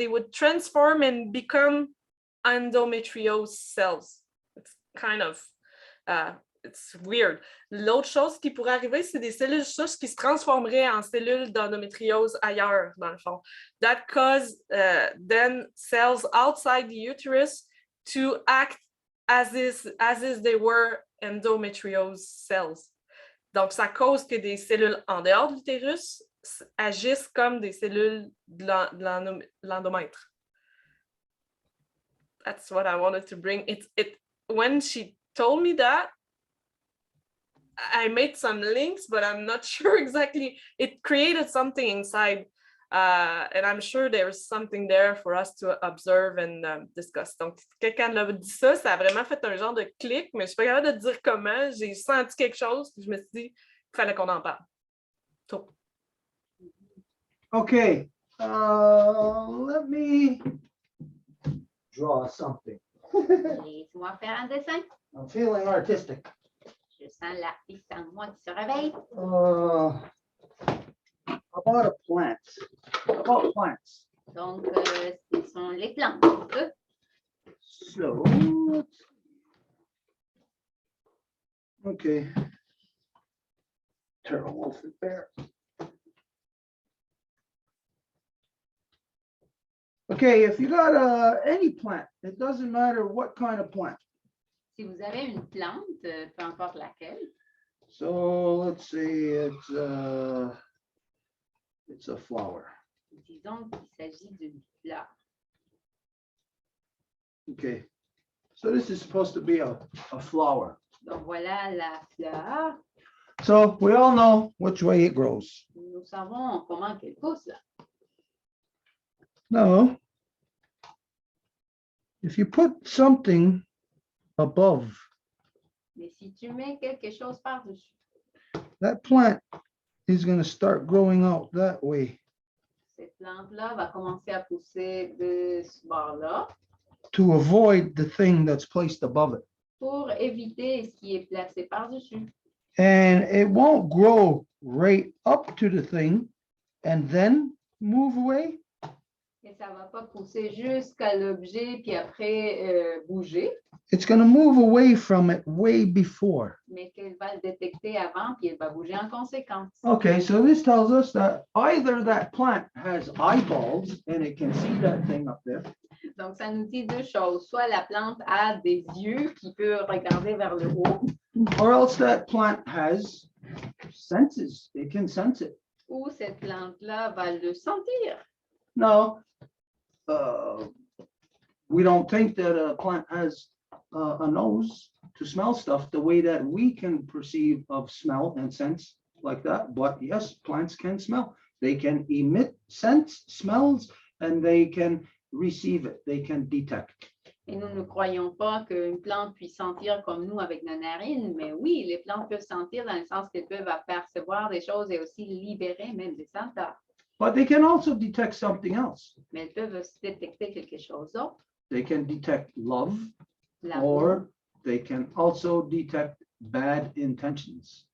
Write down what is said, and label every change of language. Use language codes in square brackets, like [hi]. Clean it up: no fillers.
[en] They would transform and become endometriose cells. It's kind of, it's weird. [fr] L'autre chose qui pourrait arriver, c'est des cellules souches qui se transformeraient en cellules d'endométriose ailleurs, dans le fond. [en] That cause then cells outside the uterus to act as if they were endometriose cells. [fr] Donc, ça cause que des cellules en dehors de l'utérus agissent comme des cellules de l'endomètre. [en] That's what I wanted to bring. When she told me that, I made some links, but I'm not sure exactly. It created something inside, and I'm sure there's something there for us to observe and discuss. [fr] Donc, quelqu'un l'a dit ça a vraiment fait un genre de clic, mais je suis pas capable de dire comment. J'ai senti quelque chose, puis je me suis dit qu'il fallait qu'on en parle. [en] So. Okay, let me draw something. [fr] Laisse-moi faire un dessin. [en] I'm feeling artistic. [fr] Je sens la piste en moi qui se réveille. [en] About a plant. About plants. [fr] Donc, ce sont les plantes. [en] So, okay. Turtle wolf and bear. Okay, if you got any plant, it doesn't matter what kind of plant. [fr] Si vous avez une plante, peu importe laquelle. [en] So let's say it's a flower. [fr] Disons qu'il s'agit d'une fleur. [en] Okay, so this is supposed to be a flower. [fr] Donc voilà la fleur. [en] So we all know which way it grows. [fr] Nous savons comment qu'elle pousse là. [en] No. If you put something above, [fr] Mais si tu mets quelque chose par-dessus, [en] that plant is going to start growing out that way. [fr] cette plante-là va commencer à pousser de ce bord-là [en] To avoid the thing that's placed above it. [fr] pour éviter ce qui est placé par-dessus. [en] And it won't grow right up to the thing and then move away. [fr] Et ça ne va pas pousser jusqu'à l'objet puis après bouger, [en] It's going to move away from it way before. [fr] mais qu'elle va le détecter avant puis elle va bouger en conséquence. [en] Okay, so this tells us that either that plant has eyeballs and it can see that thing up there, [fr] Donc, ça nous dit deux choses. Soit la plante a des yeux qui peut regarder vers le haut, [en] or else that plant has senses. It can sense it. [fr] ou cette plante-là va le sentir. [en] Now, we don't think that a plant has a nose to smell stuff the way that we can perceive of smell and sense like that. But yes, plants can smell. They can emit scents, smells, and they can receive it. They can detect. [fr] Et nous ne croyons pas qu'une plante puisse sentir comme nous avec nos narines, mais oui, les plantes peuvent sentir dans le sens qu'elles peuvent apercevoir des choses et aussi libérer même des senteurs. [en] But they can also detect something else. [fr] Mais elles peuvent aussi détecter quelque chose d'autre, [en] They can detect love, [fr] l'amour [en] or they can also detect bad intentions.